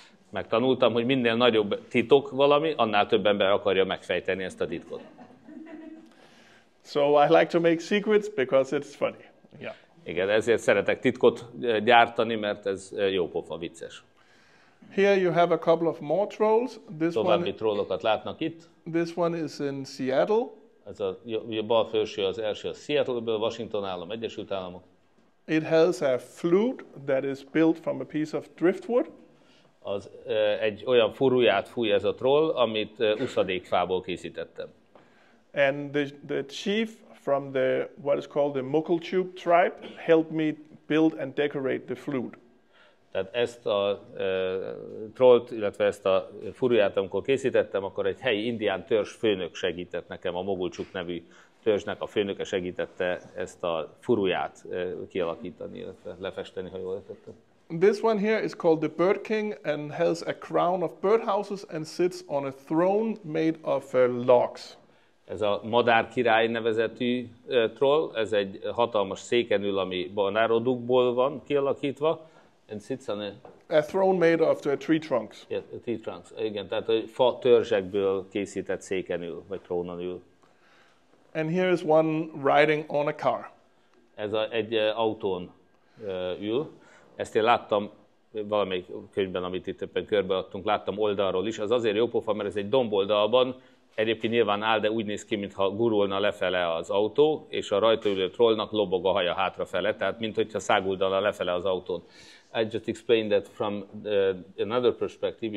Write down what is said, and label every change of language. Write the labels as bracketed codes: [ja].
[hu] Megtanultam, hogy minél nagyobb titok valami, annál több ember akarja megfejteni ezt a titkot. [en] So I like to make secrets because it's funny. Yeah. [hu] Igen, ezért szeretek titkot gyártani, mert ez jó pofa, vicces. [en] Here you have a couple of more trolls. [hu] További trollokat látnak itt. [en] This one is in Seattle. [hu] Ez a bal felső az első, a Seattle-ből, Washington állam, Egyesült Államok. [en] It has a flute that is built from a piece of driftwood. [hu] Az egy olyan furuját fúj ez a troll, amit uszadékfából készítettem. [en] And the chief from what is called the Mukulchuk tribe helped me build and decorate the flute. [hu] Tehát ezt a trollt, illetve ezt a furuját, amikor készítettem, akkor egy helyi indián törzs főnök segített nekem, a Mogulcsuk nevű törzsnek a főnöke segítette ezt a furuját kialakítani, illetve lefesteni, ha jól értettem. [en] This one here is called the Bird King and has a crown of birdhouses and sits on a throne made of logs. [hu] Ez a Madár király nevezetű troll, ez egy hatalmas széken ül, ami banárodukból van kialakítva, [en] and sits on a throne made of the tree trunks. Yeah, tree trunks. [hu] Igen, tehát a fa törzsekből készített széken ül, vagy trónon ül. [en] And here is one riding on a car. [hu] Ez egy autón ül. Ezt én láttam valamelyik könyvben, amit itt éppen körbeadtunk, láttam oldalról is. Az azért jó pofa, mert ez egy domboldalban, egyébként nyilván áll, de úgy néz ki, mintha gurulna lefele az autó, és a rajta ülő trollnak lobog a haja hátrafele, tehát minthogyha száguldana lefele az autón. [en] I just explained that from another perspective.